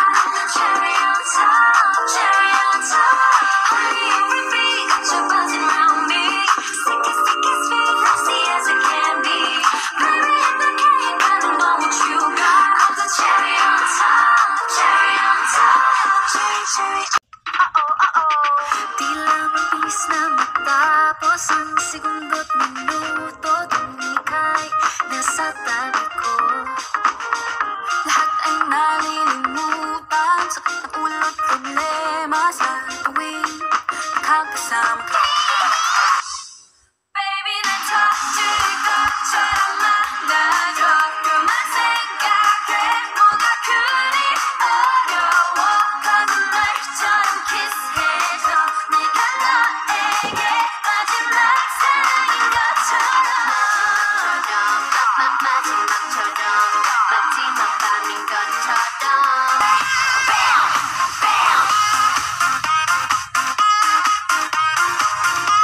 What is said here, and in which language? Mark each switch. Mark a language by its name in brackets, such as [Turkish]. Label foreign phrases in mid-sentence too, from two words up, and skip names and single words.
[English] Cherry on top, cherry on top. Honey, on repeat, got you buzzing around me. Sticky, sticky, sweet, nasty as it can be. Maybe in the cake, I don't know what you got. I'm the cherry on top, cherry on top. Cherry, cherry. [Filipino] Tila mabilis na matapos ang segundo't minuto nung ika'y nasa tabi ko. Lahat ay nalilimutan, sakit na ulo't problema sa tuwing nakakasama ka. Baby, [Korean] 난 터질 것처럼 많아져. 그만 생각해, 뭐가 그리 어려워. 거짓말처럼 키스해줘. 내가 너에게 마지막 사랑인 것처럼. 마지막처럼, 마지막 밤인 것처럼. Bam, bam.